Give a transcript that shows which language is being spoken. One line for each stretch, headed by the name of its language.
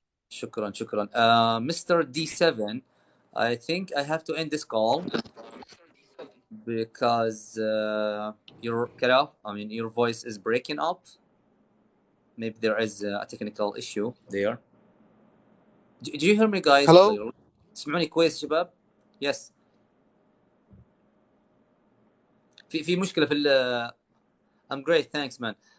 Arabic: شكرا. Mr.
English: D7, I think I have to end this call because you're cut off. I mean, your voice is breaking up. Maybe there is a technical issue there. Do you hear me, guys? Hello.
Arabic: تسمعوني كويس شباب؟
English: Yes.
Arabic: في مشكلة في
English: I'm great, thanks man.